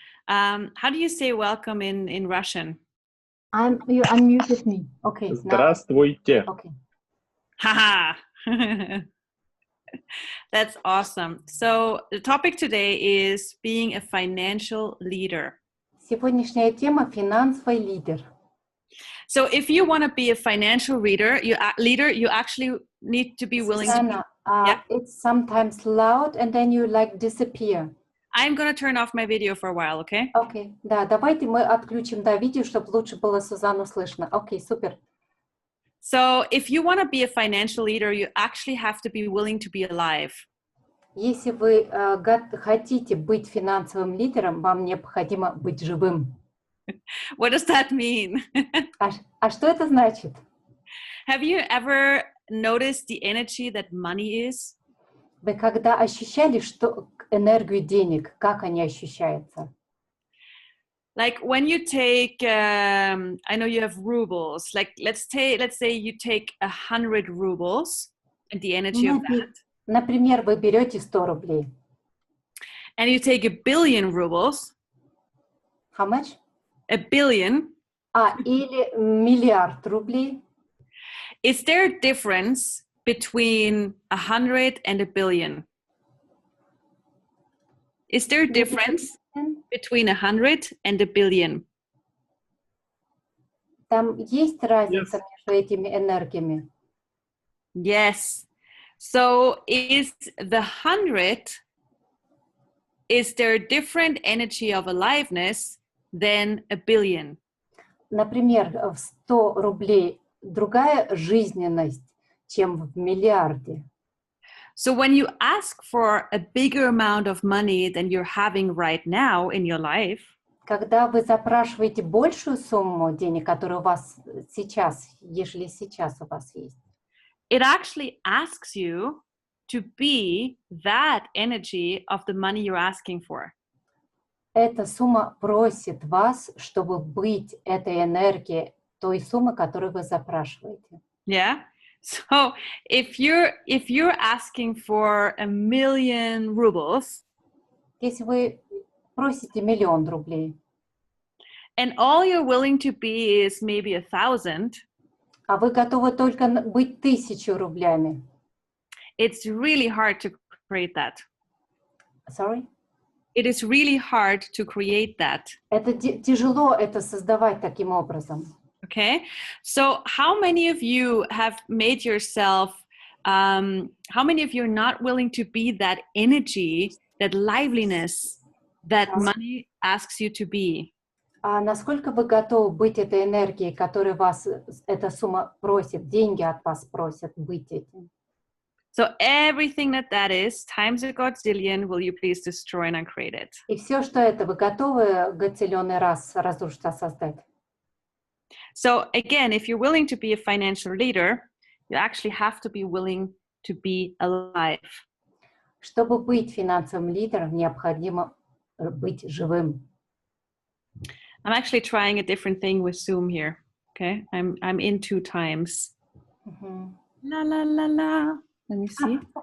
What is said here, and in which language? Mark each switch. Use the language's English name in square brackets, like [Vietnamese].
[English] How do you say welcome in Russian? You unmuted me. Okay. [Russian] Здравствуйте. [English] Okay. Haha. That's awesome. So the topic today is being a financial leader. [Russian] Сегодняшняя тема — финансовый лидер. [English] So if you want to be a financial leader, you actually need to be willing to. Yeah. It's sometimes loud, and then you like disappear. I'm going to turn off my video for a while, okay? Okay. [Russian] Да, давайте мы отключим видео, чтобы лучше было Сузанну слышно. Окей, супер. [English] So if you want to be a financial leader, you actually have to be willing to be alive. [Russian] Если вы хотите быть финансовым лидером, вам необходимо быть живым. [English] What does that mean? [Russian] А что это значит? [English] Have you ever noticed the energy that money is? [Russian] Вы когда ощущали, что энергию денег, как они ощущаются? [English] Like when you take, I know you have rubles. Like let's say you take 100 rubles and the energy of that. [Russian] Например, вы берете 100 рублей. [English] And you take 1 billion rubles. How much? 1 billion. [Russian] Или миллиард рублей. [English] Is there a difference between 100 and 1 billion? Is there a difference between 100 and 1 billion? [Russian] Там есть разница между этими энергиями? [English] Yes. So is the 100, is there a different energy of aliveness than 1 billion? [Russian] Например, в 100 рублей другая жизненность, чем в миллиарде. [English] So when you ask for a bigger amount of money than you're having right now in your life, [Russian] когда вы запрашиваете большую сумму денег, которая у вас сейчас, ежели сейчас у вас есть, [English] it actually asks you to be that energy of the money you're asking for. [Russian] Эта сумма просит вас, чтобы быть этой энергией той суммы, которую вы запрашиваете. [English] Yeah. So if you're asking for 1 million rubles, [Russian] если вы просите 1 000 000 рублей, [English] and all you're willing to be is maybe 1,000, [Russian] а вы готовы только быть 1000 рублями, [English] it's really hard to create that. Sorry? It is really hard to create that. [Russian] Это тяжело это создавать таким образом. [English] Okay, so how many of you have made yourself, how many of you are not willing to be that energy, that liveliness that money asks you to be? [Russian] А насколько вы готовы быть этой энергией, которой вас эта сумма просит, деньги от вас просят быть этим? [English] So everything that is, times a godzillion, will you please destroy and uncreate it? [Russian] И все, что это, вы готовы гоциллионный раз разрушить, создать? [English] So again, if you're willing to be a financial leader, you actually have to be willing to be alive. [Russian] Чтобы быть финансовым лидером, необходимо быть живым. [English] I'm actually trying a different thing with Zoom here. Okay, I'm in 2 times. Mm-hmm. La la la la. Let me see.